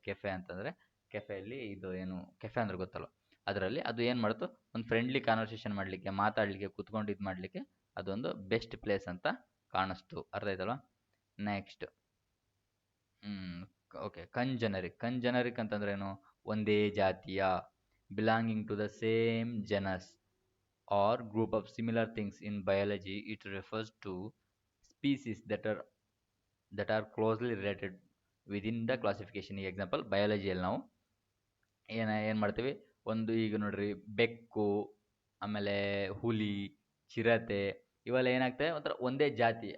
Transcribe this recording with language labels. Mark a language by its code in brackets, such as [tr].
[kn] Cafe ಅಂತಂದರೆ ಕೆಫೆಯಲ್ಲಿ ಇದು ಏನು ಕೆಫೆ ಅಂದ್ರೆ ಗೊತ್ತಲ್ವ, ಅದರಲ್ಲಿ ಅದು ಏನು ಮಾಡ್ತು, ಒಂದು ಫ್ರೆಂಡ್ಲಿ ಕಾನ್ವರ್ಸೇಷನ್ ಮಾಡಲಿಕ್ಕೆ, ಮಾತಾಡಲಿಕ್ಕೆ, ಕೂತ್ಕೊಂಡು ಇದು ಮಾಡಲಿಕ್ಕೆ ಅದೊಂದು ಬೆಸ್ಟ್ ಪ್ಲೇಸ್ ಅಂತ ಕಾಣಿಸ್ತು. ಅರ್ಥ ಆಯ್ತಲ್ವ? ನೆಕ್ಸ್ಟ್ ಹ್ಮ್. ಓಕೆ. [en] congeneric [kn] ಅಂತಂದ್ರೇನು? ಒಂದೇ ಜಾತಿಯ, [en] Belonging to the same genus or group of similar things. In biology it refers to species that are closely related within the classification. [kn] ಈಗ ಎಕ್ಸಾಂಪಲ್ ಬಯಾಲಜಿಯಲ್ಲಿ ನಾವು ಏನು ಮಾಡ್ತೀವಿ, ಒಂದು ಈಗ ನೋಡ್ರಿ ಬೆಕ್ಕು, ಆಮೇಲೆ ಹುಲಿ, ಚಿರತೆ, ಇವೆಲ್ಲ ಏನಾಗ್ತವೆ ಒಂಥರ ಒಂದೇ ಜಾತಿ.